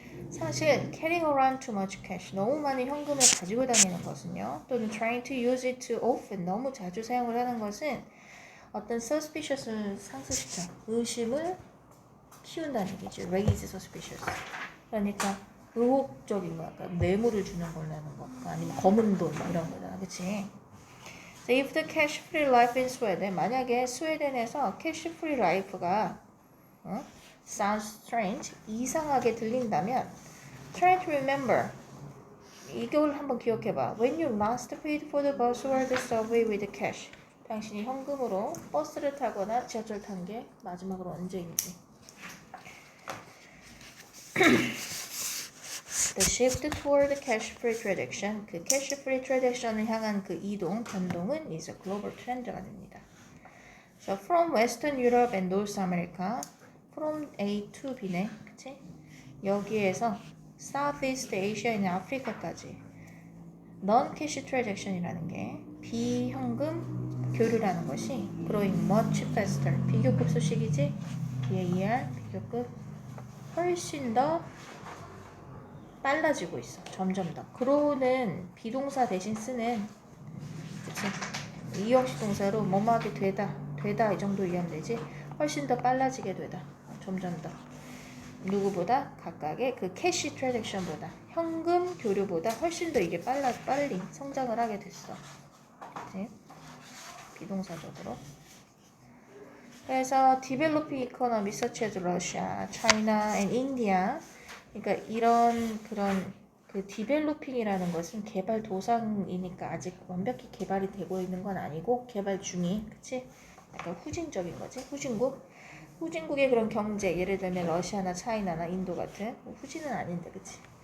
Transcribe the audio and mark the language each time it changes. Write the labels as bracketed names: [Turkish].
[Korean] 사실 [English] carrying around too much cash, [Korean] 너무 많은 현금을 가지고 다니는 것은요, 또는 [English] trying to use it too often, [Korean] 너무 자주 사용을 하는 것은 어떤 suspicious를 상승시켜, 의심을 키운다는 얘기지. [English] raise suspicious. [Korean] 그러니까 의혹적인 거야. 그러니까 뇌물을 주는 걸라는 거. 아니면 검은 돈 이런 거잖아. 그치? [English] So if the cash free life in Sweden, [Korean] 만약에 스웨덴에서 [English] cash free life가 sounds strange, [Korean] 이상하게 들린다면 [English] try to remember. [Korean] 이걸 한번 기억해봐. [English] When you last paid for the bus or the subway with cash. [Korean] 당신이 현금으로 버스를 타거나 지하철 탄 게 마지막으로 언제인지. [English] The shift toward the cash-free transaction, 그 cash-free transaction을 [Korean] 향한 그 이동, 변동은 [English] is a global trend가 됩니다. So from Western Europe and North America, from A to B네, 그치? [Korean] 여기에서 Southeast Asia나 아프리카까지 non-cash transaction이라는 게 비현금 교류라는 것이 [English] growing much faster, [Korean] 비교급 수식이지? BAER, 비교급 훨씬 더 빨라지고 있어. 점점 더. grow는 비동사 대신 쓰는 그치? 이형식 동사로 뭐뭐하게 되다 이 정도 이해하면 되지. 훨씬 더 빨라지게 되다. 점점 더. 누구보다 각각의 그 캐시 트랜잭션보다 현금 교류보다 훨씬 더 이게 빨리 성장을 하게 됐어. 그치? 비동사적으로. [English] 그래서 developing economy such as Russia, China, and India. [Korean] 그러니까 이런 그런 그 developing이라는 것은 개발 도상이니까 아직 완벽히 개발이 되고 있는 건 아니고 개발 중이, 그치? 약간 후진적인 거지. 후진국의 그런 경제, 예를 들면 러시아나 차이나나 인도 같은 후진은 아닌데, 그치?